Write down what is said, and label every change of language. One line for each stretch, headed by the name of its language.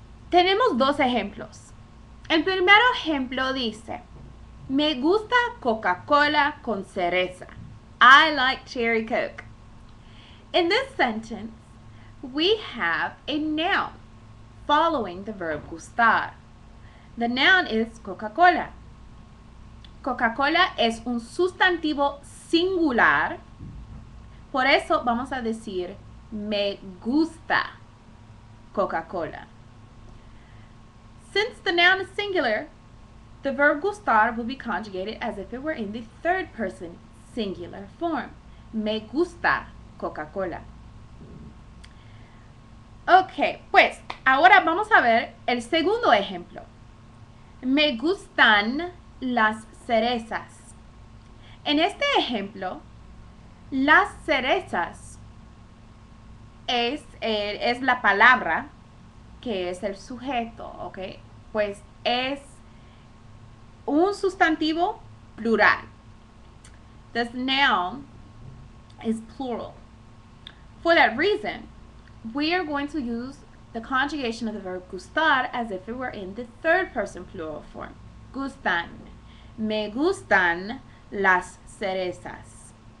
Spanish: Tenemos dos ejemplos. El primer ejemplo dice, Me gusta Coca-Cola con cereza.
English: I like cherry Coke. In this sentence, we have a noun following the verb gustar. The noun is Coca-Cola.
Spanish: Coca-Cola es un sustantivo singular. Por eso vamos a decir me gusta Coca-Cola.
English: Since the noun is singular, the verb gustar will be conjugated as if it were in the third person singular form.
Spanish: Me gusta Coca-Cola. Ok, pues ahora vamos a ver el segundo ejemplo. Me gustan las cerezas. En este ejemplo, las cerezas es la palabra que es el sujeto, ¿ok? Pues es un sustantivo plural.
English: This noun is plural. For that reason, we are going to use the conjugation of the verb gustar as if it were in the third person plural form.
Spanish: Gustan. Me gustan las cerezas.